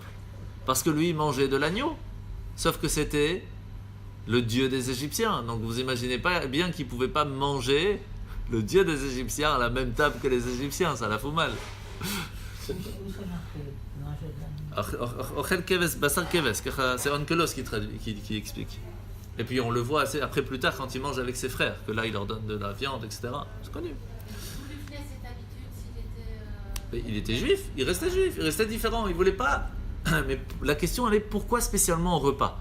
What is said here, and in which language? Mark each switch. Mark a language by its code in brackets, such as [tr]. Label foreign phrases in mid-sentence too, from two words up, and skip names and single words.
[fr] Parce que lui, il mangeait de l'agneau. Sauf que c'était le dieu des Égyptiens. Donc vous imaginez pas bien qu'il ne pouvait pas manger le dieu des Égyptiens à la même table que les Égyptiens. Ça la fout mal. Où c'est marqué manger de l'agneau? [he] אוכל כבש, בשר כבש. [fr] C'est Onkelos qui explique. Et puis on le voit après plus tard quand il mange avec ses frères, que là il leur donne de la viande, etc. C'est connu. D'où lui venait cette habitude s'il était... Mais il était juif, il restait différent, il voulait pas. Mais la question elle est pourquoi spécialement au repas?